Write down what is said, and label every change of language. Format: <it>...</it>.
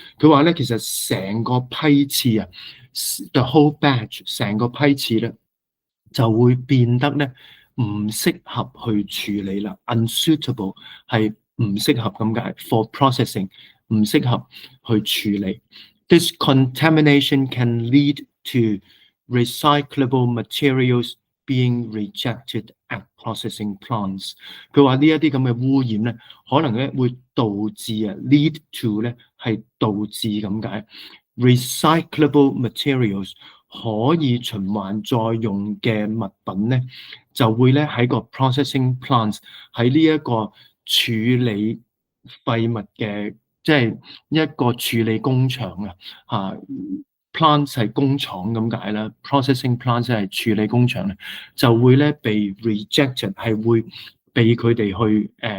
<yue>佢話咧，其實成個批次啊 ，</yue> <en>the whole batch</en> <yue>成個批次咧就會變得咧唔適合去處理啦。 unsuitable 係唔適合咁解 ，</yue> <en>for processing</en> <yue>唔適合去處理。</yue> <en>This contamination can lead to recyclable materials being rejected at processing plants。</en> <yue>佢話呢一啲咁嘅污染咧，可能咧會導致</yue> <en>lead to</en> <yue>咧係導致咁解。</yue> <en>recyclable materials</en> <yue>可以循環再用嘅物品咧，就會咧喺個</yue> <en>processing plants</en> <yue>喺呢一個處理廢物嘅，即係一個處理工場啊plants 係工廠咁解啦 ，processing plants 係處理工場咧，就會咧被 rejected 係會被佢哋去</yue>